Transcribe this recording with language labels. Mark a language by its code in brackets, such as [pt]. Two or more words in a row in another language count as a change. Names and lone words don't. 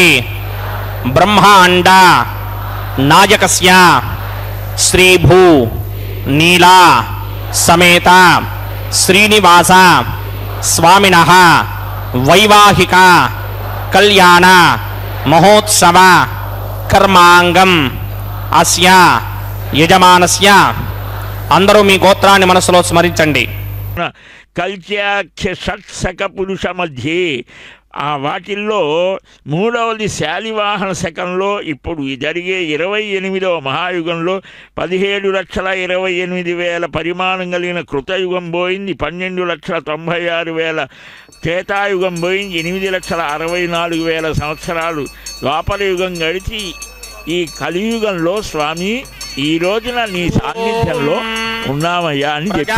[sa] ब्रह्मांड नायकस्य श्रीभू नीला समेत श्रीनिवास स्वामिनः वैवाहिक कल्याण महोत्सव कर्मांगम अस्य यजमानस्य [te] అందరూ మీ గోత్రాన్ని మనసులో స్మరించండి। [sa] కల్త్యాఖ్య షట్శక పురుష మధ్యే [te] ఆ వాటిల్లో మూడవది శాలివాహన శకంలో ఇప్పుడు జరిగే 28వ మహాయుగంలో 17,28,000 పరిమాణం కలిగిన కృతయుగం పోయింది, 12,96,000 త్రేతాయుగం పోయింది, 8,64,000 సంవత్సరాలు ద్వాపర యుగం గడిచి ఈ కలియుగంలో స్వామి ఈ రోజున నీ సాన్నిధ్యంలో ఉన్నామయ్యా అని చెప్పారు।